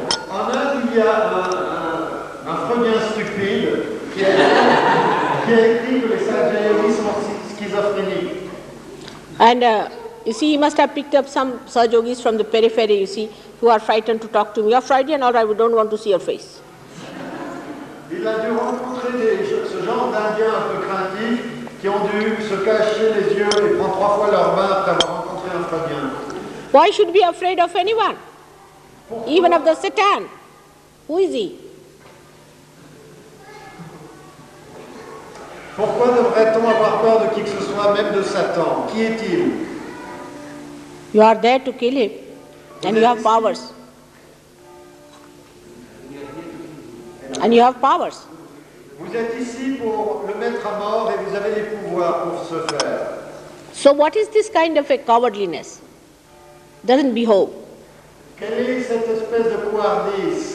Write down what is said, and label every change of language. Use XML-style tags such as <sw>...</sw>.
<fr>En Inde, il y a un Freudien stupide qui a écrit que les Sahaja Yogis sont schizophréniques.</fr> <en>And you see, he must have picked up some Sahaja Yogis from the periphery, you see, who are frightened to talk to me. You're Freudian, all right, we don't want to see your face.</en> <fr>Il a dû rencontrer ce genre d'Indiens un peu craintifs qui ont dû se cacher les yeux et prendre 3 fois leur bain après avoir rencontré un Freudien.</fr> <en>Why should we be afraid of anyone? Even of the Satan? Who is he?</en> <fr>Pourquoi devrait-on avoir peur de qui que ce soit, même de Satan? Qui est-il?</fr> <en>You are there to kill him, and you have powers. And you have powers.</en> <fr>Vous êtes ici pour le mettre à mort et vous avez les pouvoirs pour ce faire.</fr> <en>So what is this kind of a cowardliness? Doesn't behove.</en> <fr>Quelle est cette espèce de couardise?</fr>